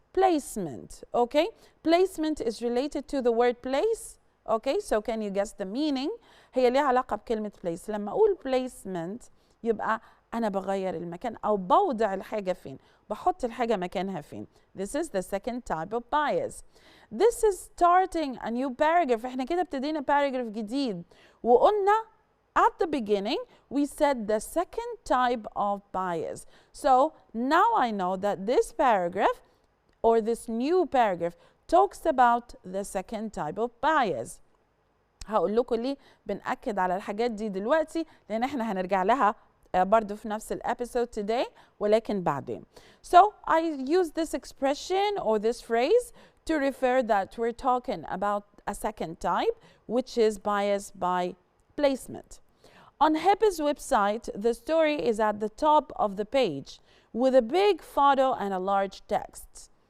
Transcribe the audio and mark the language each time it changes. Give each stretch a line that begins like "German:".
English: Placement, okay? Placement is related to the word place. Okay, so can you guess the meaning?
Arabic: هي ليها علاقة بكلمة place. لما أقول placement يبقى أنا بغير المكان أو بوضع الحاجة فين، بحط الحاجة مكانها فين.
English: This is the second type of bias. This is starting a new paragraph.
Arabic: إحنا كده ابتدينا paragraph جديد وقلنا
English: at the beginning we said the second type of bias. So now I know that this paragraph or this new paragraph talks about the second type of bias.
Arabic: هقول لكم ليه بنأكد على الحاجات دي دلوقتي لأن احنا هنرجع لها برضو في نفس الابيسود today ولكن بعدين.
English: So I use this expression or this phrase to refer that we're talking about a second type, which is bias by placement. On HEPA's website, the story is at the top of the page with a big photo and a large text.